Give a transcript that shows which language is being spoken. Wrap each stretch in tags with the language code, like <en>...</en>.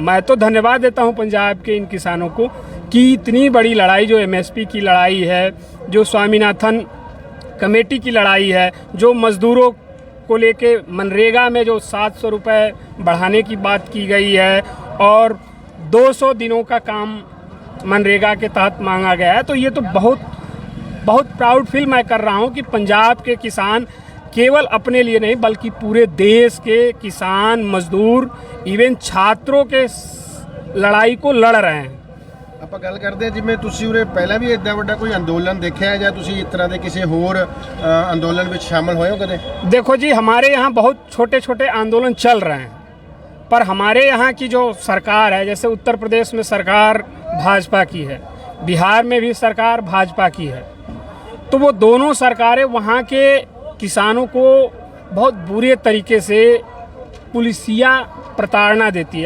<hi>मैं तो धन्यवाद देता हूँ पंजाब के इन किसानों को कि इतनी बड़ी लड़ाई जो MSP की लड़ाई है, जो स्वामीनाथन कमेटी की लड़ाई है, जो मजदूरों को लेके मनरेगा में जो 700 रुपये बढ़ाने की बात की गई है और 200 दिनों का काम मनरेगा के तहत मांगा गया है, तो ये तो बहुत प्राउड फील मैं कर रहा हूँ कि पंजाब के किसान केवल अपने लिए नहीं बल्कि पूरे देश के किसान, मजदूर, इवन छात्रों के लड़ाई को लड़ रहे हैं।</hi> <pa>ਆਪਾਂ ਗੱਲ ਕਰਦੇ ਜਿਵੇਂ ਤੁਸੀਂ ਉਰੇ ਪਹਿਲਾਂ ਵੀ ਇੱਦਾਂ ਵੱਡਾ ਕੋਈ ਅੰਦੋਲਨ ਦੇਖਿਆ ਹੈ ਜਾਂ ਤੁਸੀਂ ਇਸ ਤਰ੍ਹਾਂ ਦੇ ਕਿਸੇ ਹੋਰ ਅੰਦੋਲਨ ਵਿੱਚ शामिल ਹੋਏ ਹੋ कदे?</pa> <hi>देखो जी, हमारे यहाँ बहुत छोटे छोटे आंदोलन चल रहे हैं, पर हमारे यहाँ की जो सरकार है, जैसे उत्तर प्रदेश में सरकार भाजपा की है, बिहार में भी सरकार भाजपा की है, तो वो दोनों सरकारें वहाँ के किसानों को बहुत बुरे तरीके से पुलिसिया प्रताड़ना देती है।</hi>